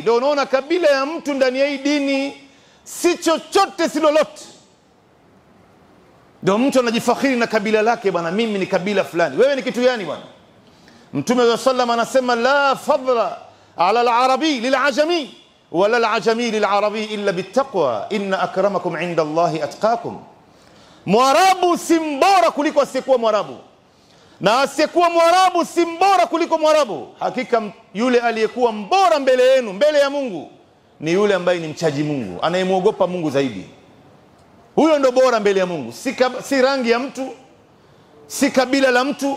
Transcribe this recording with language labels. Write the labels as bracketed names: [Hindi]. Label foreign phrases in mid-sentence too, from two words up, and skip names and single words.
[Swahili] Ndio unaona kabila ya mtu ndani ya hii dini si chochote, si lolote. Ndio mtu anajifakhiri na kabila lake, bwana mimi ni kabila fulani. Wewe ni kitu gani bwana? Mtume wa sallam anasema, [Arabic] لا فضل على العربي للعجمي ولا العجمي للعربي إلا بالتقوى إن أكرمكم عند الله أتقاكم. [Swahili] Mwarabu si mbora kuliko asiyekuwa Mwarabu, na asiyekuwa Mwarabu si mbora kuliko Mwarabu. Hakika yule aliyekuwa mbora mbele yenu, mbele ya Mungu, ni yule ambaye ni mchaji Mungu, anayemuogopa Mungu zaidi. Huyo ndo bora mbele ya Mungu, si rangi ya mtu, si kabila la mtu.